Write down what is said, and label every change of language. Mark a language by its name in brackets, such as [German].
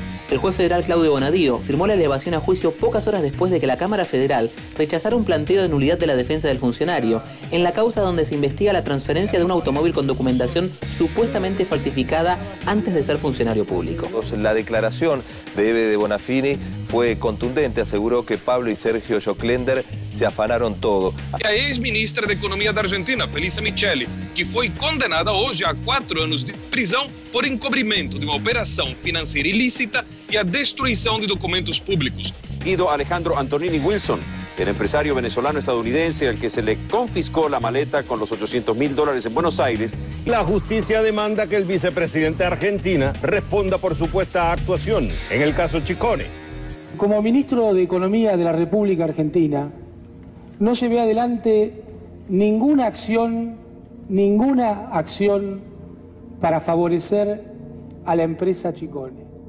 [Spanish] El juez federal Claudio Bonadío firmó la elevación a juicio pocas horas después de que la Cámara Federal rechazara un planteo de nulidad de la defensa del funcionario en la causa donde se investiga la transferencia de un automóvil con documentación supuestamente falsificada antes de ser funcionario público. La declaración de Eve de Bonafini fue contundente, aseguró que Pablo y Sergio Joclender se afanaron todo. [Portuguese] A ex-ministra da Economia da Argentina, Felisa Micheli, que foi condenada hoje a 4 anos de prisão por encobrimento de uma operação financeira ilícita y a destruição de documentos públicos. [Spanish] Guido Alejandro Antonini Wilson, el empresario venezolano-estadounidense al que se le confiscó la maleta con los $800.000 en Buenos Aires. La justicia demanda que el vicepresidente de Argentina responda por supuesta actuación en el caso Chicone. Como ministro de Economía de la República Argentina, no llevé adelante ninguna acción para favorecer a la empresa Chicone.